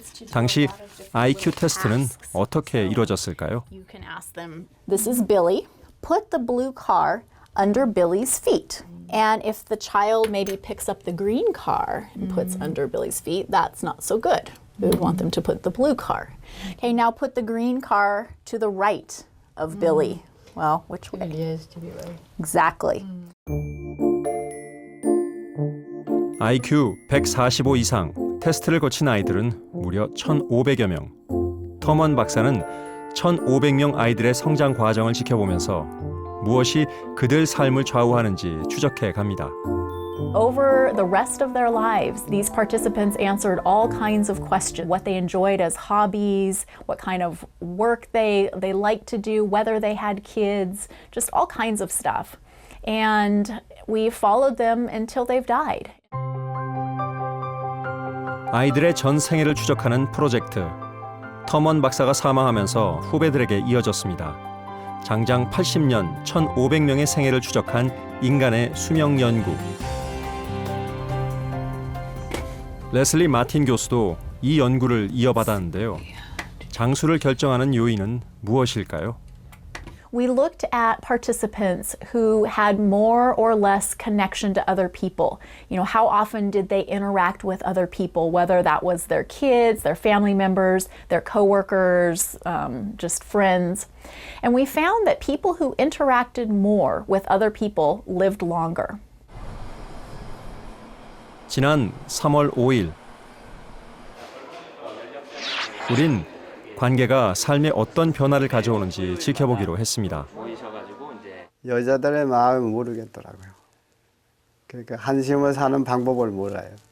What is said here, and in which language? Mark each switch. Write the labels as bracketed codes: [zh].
[ko] 당시 IQ 테스트는 어떻게 이루어졌을까요? [en] This is Billy. Put the blue car under Billy's feet. And if the child maybe picks up the green car and puts under Billy's feet, that's not so good. We would want them to put the blue car. Okay, now put the green car to the right of Billy. Well, which way? Yes, to be right. Exactly. [ko] IQ 145 이상 테스트를 거친 아이들은 무려 1,500여 명. 터먼 박사는 1,500명 아이들의 성장 과정을 지켜보면서 무엇이 그들 삶을 좌우하는지 추적해 갑니다. [en] Over the rest of their lives, these participants answered all kinds of questions. What they enjoyed as hobbies, what kind of work they liked to do, whether they had kids, just all kinds of stuff. And we followed them until they've died. [ko] 아이들의 전 생애를 추적하는 프로젝트. 터먼 박사가 사망하면서 후배들에게 이어졌습니다. 장장 80년 1,500명의 생애를 추적한 인간의 수명 연구. 레슬리 마틴 교수도 이 연구를 이어받았는데요. 장수를 결정하는 요인은 무엇일까요? [en] We looked at participants who had more or less connection to other people. How often did they interact with other people, whether that was their kids, their family members, their coworkers, just friends. And we found that people who interacted more with other people lived longer. [ko] 지난 3월 5일 우린 관계가 삶에 어떤 변화를 가져오는지 지켜보기로 했습니다. 여자들의 마음을 모르겠더라고요. 그러니까 한심을 사는 방법을 몰라요.